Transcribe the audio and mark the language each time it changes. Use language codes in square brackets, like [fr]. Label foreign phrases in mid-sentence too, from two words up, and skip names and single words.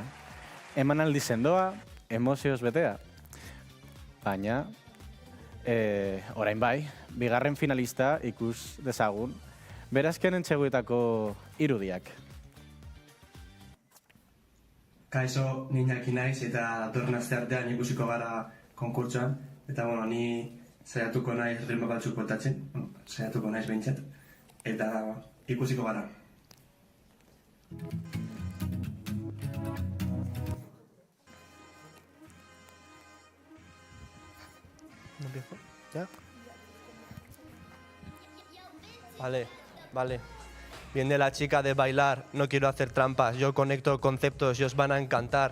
[eu] Emanaldi sendoa, emozioz betea. Baina, orain bai, bigarren finalista ikus dezagun, berazken entxeguetako irudiak. Kaixo, ni Iñaki naiz eta datorren asteartean ikusiko gara konkurtsoan. Eta, bueno, ni saiatuko naiz ritmo batzuk botatzen, saiatuko naiz behintzat. Eta ikusiko gara. [es] ¿No empiezo? ¿Ya? Vale. Viene la chica de bailar, no quiero hacer trampas, yo conecto conceptos y os van a encantar.